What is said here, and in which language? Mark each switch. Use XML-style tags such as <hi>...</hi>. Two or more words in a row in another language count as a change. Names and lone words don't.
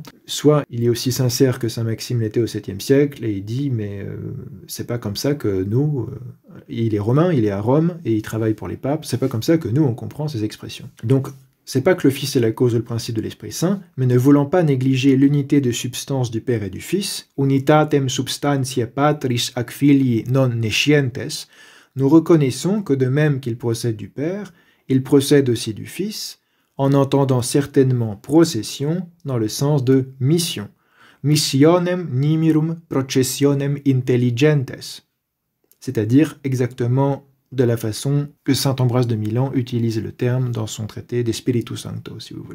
<fr>Soit il est aussi sincère que saint Maxime l'était au 7e siècle, et il dit, mais c'est pas comme ça que nous, il est romain, il est à Rome, et il travaille pour les papes, c'est pas comme ça que nous, on comprend ces expressions. Donc, c'est pas que le Fils est la cause ou le principe de l'Esprit Saint, mais ne voulant pas négliger l'unité de substance du Père et du Fils,</fr> <la>unitatem substantiae patris ac filii non nescientes,</la> <fr>nous reconnaissons que de même qu'il procède du Père, il procède aussi du Fils, en entendant certainement procession dans le sens de mission.</fr> <la>Missionem nimirum processionem intelligentes,</la> <fr>c'est-à-dire exactement de la façon que saint Ambroise de Milan utilise le terme dans son traité de Spiritus Sancto, si vous voulez.</fr>